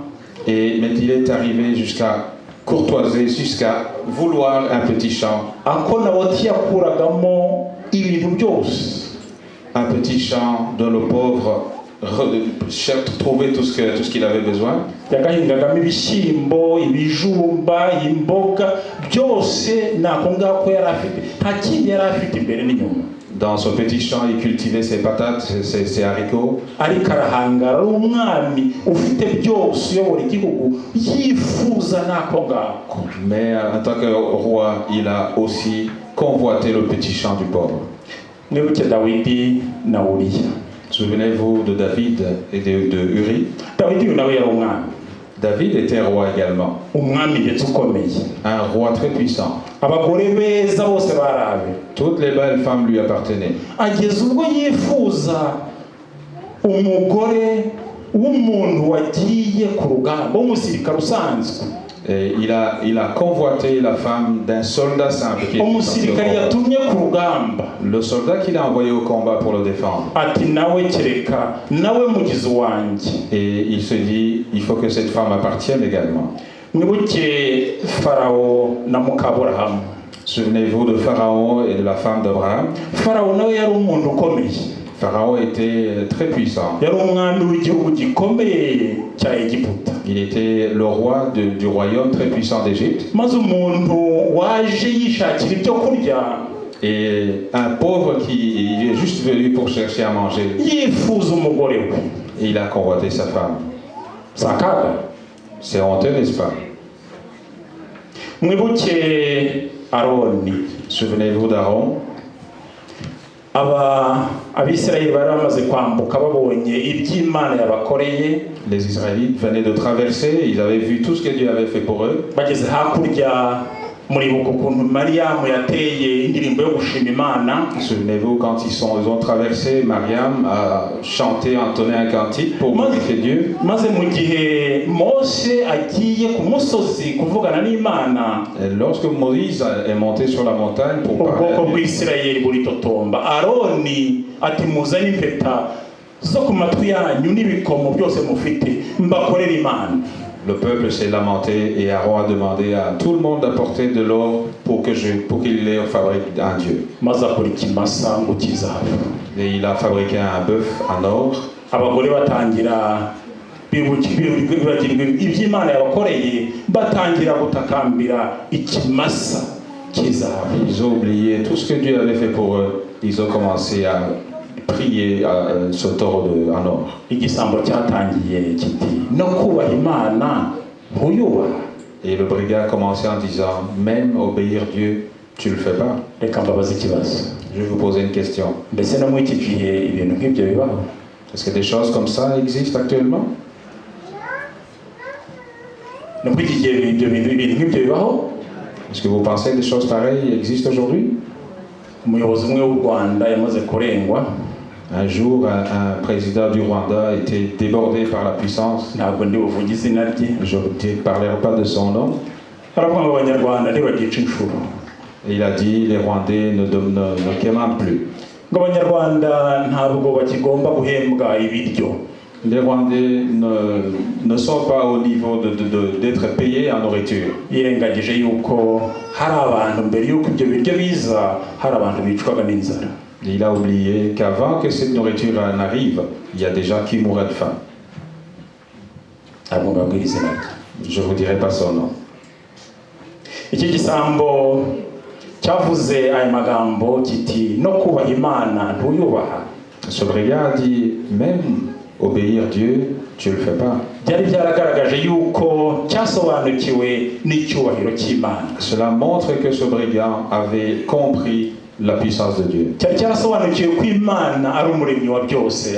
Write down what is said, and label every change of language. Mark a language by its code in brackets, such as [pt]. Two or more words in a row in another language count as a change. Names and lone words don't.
[fr] Mais il est arrivé jusqu'à courtoiser, jusqu'à vouloir un petit champ. [rw] Ako Naboti yakuragamo ibintu byose. [fr] Un petit champ dont le pauvre trouvait tout ce qu'il avait besoin. [rw] Yagahingagamo ibishyimbo, ibijumba, imboga, byose nako ngako yari afite. Nta kindi yari afite imbere n'inyuma. [fr] Dans ce petit champ, il cultivait ses patates, ses haricots. [rw] Ariko arahangara umwami ufite byose uyobora igihugu yifuza nako ngako. [fr] Mais en tant que roi, il a aussi convoité le petit champ du pauvre. [rw] Mwibuke Dawidi na Uriya. [fr] Souvenez-vous de David et de Uri. [rw] Dawidi nawe yari umwami. [fr] David était roi également. [rw] Umwami ndetse ukomeye. [fr] Un roi très puissant. [rw] Abagore beza bose barabe. [fr] Toutes les belles femmes lui appartenaient. [rw] Ageze ubwo yifuza umugore w'umuntu wagiye ku rugamba w'umusirikare usanzwe. [fr] Et il a convoité la femme d'un soldat simple qui [rw] umusirikare yatumye ku rugamba. [fr] Le soldat qu'il a envoyé au combat pour le défendre. [rw] Ati nawe kereka nawe mugizi wanjye. [fr] Et il se dit, il faut que cette femme appartienne également. [rw] Mwibuke Farao na Mukaburahamu. [fr] Souvenez-vous de Pharaon et de la femme d'Abraham. [rw] Farao nawe yari umuntu ukomeye. [fr] Pharaon était très puissant. [rw] Yari umwami w'igihugu gikomeye cya Egiputa. [fr] Il était le roi du royaume très puissant d'Égypte. [rw] Maze umuntu waje yishakira ibyo kurya. [fr] Et un pauvre qui est juste venu pour chercher à manger. [rw] Yifuza umugore we. [fr] Et il a convoité sa femme. [rw] Sakaga. [fr] C'est honteux, n'est-ce pas? [rw] Mwibuke Aroni. [fr] Souvenez-vous d'Aaron. [rw] Abisirayeli bari bamaze kwambuka babonye iby'Imana yabakoreye. [fr] Les Israélites venaient de traverser, ils avaient vu tout ce que Dieu avait fait pour eux. [rw] Bageze hakurya muribuka ukuntu Mariamu yateye indirimbo yo gushima Imana. [fr] Souvenez-vous quand ils ont traversé, Mariam a chanté, entonné un cantique pour glorifier Dieu. [rw] Maze mu gihe Mose agiye ku musozi kuvugana n'Imana. [fr] Lorsque Moïse est monté sur la montagne pour parler, [rw] ubwoko bw'Isirayeli buritotomba. Aroni ati muzane impeta zo ku matwi yanyu n'ibikomo byose mufite mbakorera Imana. [fr] Le peuple s'est lamenté et Aaron a demandé à tout le monde d'apporter de l'or pour qu'il les fabrique un dieu. Et il a fabriqué un bœuf en or. [rw] Abagore batangira iby'Imana yabakoreye batangira gutakambira ikimasa cy'izahabu. [fr] Ils ont oublié tout ce que Dieu avait fait pour eux. Ils ont commencé à prier ce taureau en or. [rw] Igisambo cyatangiye kiti no kubaha Imana ntuyubaha. [fr] Et le brigand a commencé en disant, même obéir Dieu, tu le fais pas. [rw] Reka mbabaze ikibazo. [fr] Je vais vous poser une question. [rw] Mbese no muri iki gihe ibintu nk'ibyo bibaho? [fr] Est-ce que des choses comme ça existent actuellement? [rw] No muri iki gihe ibintu nk'ibyo bibaho? [fr] Est-ce que vous pensez que des choses pareilles existent aujourd'hui? [rw] Umuyobozi umwe w'u Rwanda yamaze kurengwa. [fr] Un jour, un président du Rwanda était débordé par la puissance. [rw] Ntabwo ndi buvuge izina rye. [fr] Je ne parlerai pas de son nom. [rw] aravuga ngo abanyarwanda ntibagica inshuro [fr] Et il a dit, les Rwandais ne quémandent plus. [rw] ngo abanyarwanda ntabwo bakigomba guhembwa ibiryo. [fr] Les Rwandais ne sont pas au niveau d'être payés en nourriture. [rw] yirengagije yuko hari abantu mbere yuko ibyo biryo biza hari abantu bicwaga n'inzara. [fr] Il a oublié qu'avant que cette nourriture n'arrive, il y a des gens qui mouraient de faim. [rw] ntabwo mbabwira izina rye. [fr] Je ne vous dirai pas son nom. [rw] iki gisambo cyavuze aya magambo kiti no kubaha Imana ntuyubaha. [fr] Ce brigand a dit, même obéir Dieu, tu ne le fais pas. [rw] byari byaragaragaje yuko cyasobanukiwe n'icyubahiro cy'Imana. [fr] Cela montre que ce brigand avait compris la puissance de Dieu. [rw] cyari cyarasobanukiwe ko Imana ari umuremyi wa byose.